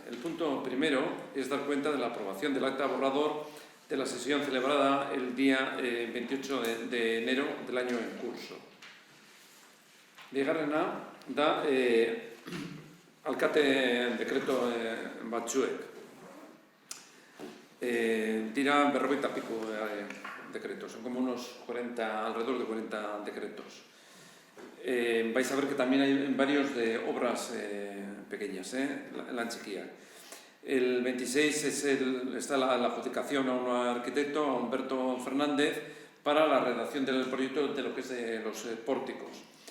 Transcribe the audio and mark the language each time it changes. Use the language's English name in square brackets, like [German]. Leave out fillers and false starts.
[Spanish] El punto primero es dar cuenta de la aprobación del acta borrador de la sesión celebrada el día 28 de enero del año en curso. [Basque] Bigarrena da alkate dekreto batzuek. [Spanish] Dira 40 pico decretos, son como unos 40, alrededor de 40 decretos. Vais a ver que también hay varios de obras pequeñas, la chiquilla. El 26 está la adjudicación a un arquitecto, a Humberto Fernández, para la redacción del proyecto de lo que es de los pórticos.